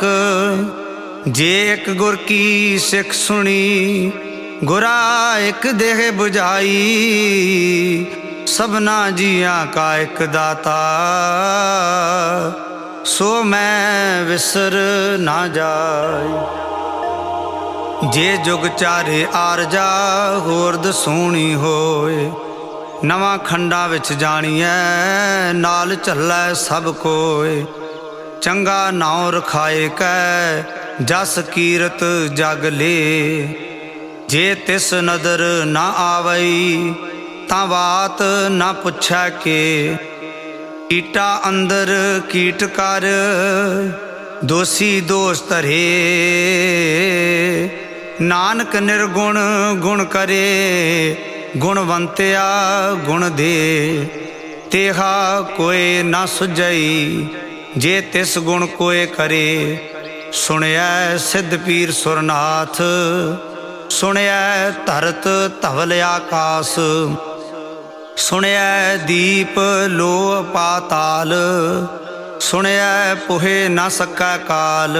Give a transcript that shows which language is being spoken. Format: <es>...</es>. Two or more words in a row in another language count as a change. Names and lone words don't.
<pa>ਜੇ ਇਕ ਗੁਰ ਕੀ ਸਿਖ ਸੁਣੀ। ਗੁਰਾ ਇਕ ਦੇਹ ਬੁਝਾਈ ਸਭਨਾ ਜੀਆਂ ਕਾ ਇਕ ਦਾਤਾ। ਸੋ ਮੈਂ ਵਿਸਰ ਨਾ ਜਾਇ। ਜੇ ਜੁਗ ਚਾਰੇ ਆਰਜਾ ਹੋਰ ਦਸੂਣੀ ਹੋਏ, ਨਵਾਂ ਖੰਡਾ ਵਿਚ ਜਾਣੀਏ ਨਾਲ ਝੱਲੈ ਸਭ ਕੋਇ। ਚੰਗਾ ਨਾਉਂ ਰਖਾਏ ਕੈ ਜਸ ਕੀਰਤ ਜਗ ਲੇ, ਜੇ ਤਿਸ ਨਦਰ ਨਾ ਆਵਈ ਤਾਂ ਬਾਤ ਨਾ ਪੁਛੈ ਕੇ। ਕੀਟਾ ਅੰਦਰ ਕੀਟ ਕਰ ਦੋਸ਼ੀ ਦੋਸ਼ ਧਰੇ, ਨਾਨਕ ਨਿਰਗੁਣ ਗੁਣ ਕਰੇ ਗੁਣਵੰਤਿਆ ਗੁਣ ਦੇ। ਤੇਹਾ ਕੋਈ ਨਾ ਸੁਝਈ ਜੇ ਤਿਸ ਗੁਣ ਕੋਇ ਕਰੇ। ਸੁਣਿਆ ਸਿੱਧ ਪੀਰ ਸੁਰਨਾਥ, ਸੁਣਿਆ ਧਰਤ ਧਵਲ ਆਕਾਸ਼। ਸੁਣਿਆ ਦੀਪ ਲੋ ਪਾਤਾਲ, ਸੁਣਿਆ ਪੁਹੇ ਨ ਸਕੈ ਕਾਲ।</pa>